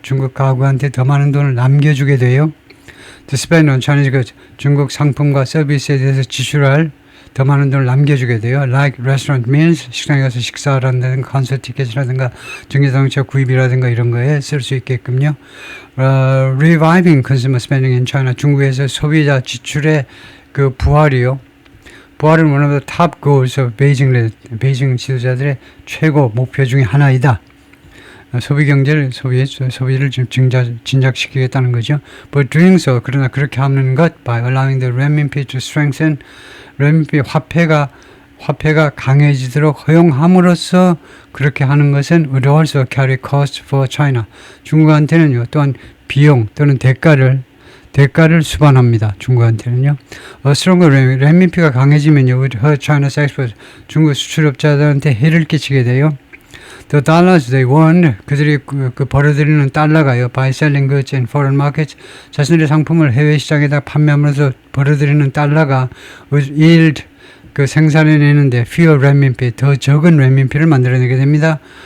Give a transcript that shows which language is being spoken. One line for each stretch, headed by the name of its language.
Korean: 중국 가구한테 더 많은 돈을 남겨주게 돼요.
English: To spend on Chinese goods,
Korean: 중국 상품과 서비스에 대해서 지출할 더 많은 돈을 남겨주게 돼요.
English: Like restaurant meals,
Korean: 식당에 가서 식사한다든가 콘서트 티켓이라든가 전기자동차 구입이라든가 이런 거에 쓸 수 있게끔요.
English: Reviving consumer spending in China,
Korean: 중국에서 소비자 지출의 부활을
English: one of the top goals of
Korean: 베이징 지도자들의 최고 목표 중에 하나이다. 소비를 좀 진작시키겠다는 거죠.
English: But doing so,
Korean: 그러나 그렇게 하는 것,
English: by allowing the renminbi to strengthen,
Korean: renminbi 화폐가 강해지도록 허용함으로써 그렇게 하는 것은
English: would also carry cost for China.
Korean: 중국한테는요, 또한 비용 또는 대가를 수반합니다. 중국한테는요.
English: stronger renminbi
Korean: 가 강해지면요,
English: would hurt China's exports.
Korean: 중국 수출업자들한테 해를 끼치게 돼요.
English: The dollars they won,
Korean: 그들이 벌어들이는 달러가요,
English: by selling goods in foreign markets,
Korean: 자신들의 상품을 해외 시장에다 판매하면서 벌어들이는 달러가 would yield, 생산해내는데 fewer renminbi, 더 적은 renminbi를 만들어내게 됩니다.